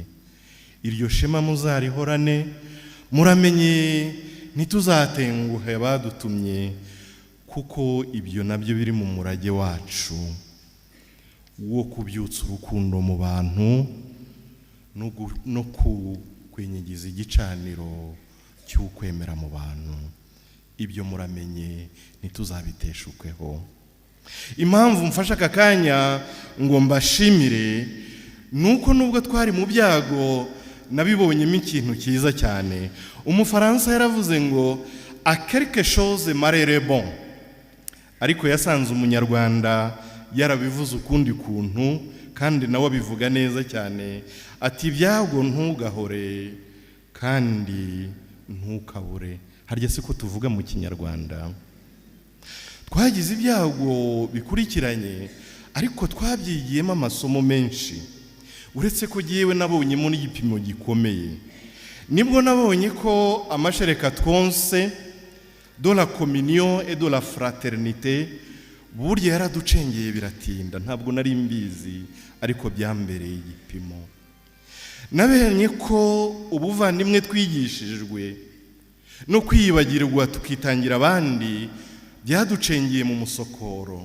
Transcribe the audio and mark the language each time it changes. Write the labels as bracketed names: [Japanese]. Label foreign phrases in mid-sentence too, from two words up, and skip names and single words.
[Kinyarwanda] Iryo shema muzarihorane, muramenye ntituzatenguhe abadutumye, kuko ibyo nabyo biri mu murage wacu wo kubyutsa urukundo mu bantu no kwenyegiza igicaniro cy'ukwemera mu bantu. Ibyo muramenye ntituzabiteshukweho. Impamvu mfasha aka kanya ngo mbashimire nuko nubwo twari mu byago nabibonyemo ikintu cyiza cyane. Umufaransa yaravuze ngo [French] a quelque chose malheur bon, [Kinyarwanda] ariko yasanze umunyarwanda yarabivuze ukundi kuntu, kandi nawe abivuga neza cyane. Ati ibyago ntugahore kandi ntukabure. Harya se ko tuvuga mu Kinyarwanda? Twagize ibyago bikurikiranye, ariko twabyigiyemo amasomo menshi. Uretse ko giyewe nabonyemo n'igipimo gikomeye. Nibwo nabonye ko amashereka twonse [French] de la communion et de la fraternité [Kinyarwanda] burya yaraducengeye biratinda. Ntabwo nari mbizi, ariko byambereye igipimo. Nabonye ko ubuvandimwe twigishijwe no kwiyibagirwa tukitangira abandi byaducengeye mu musokoro.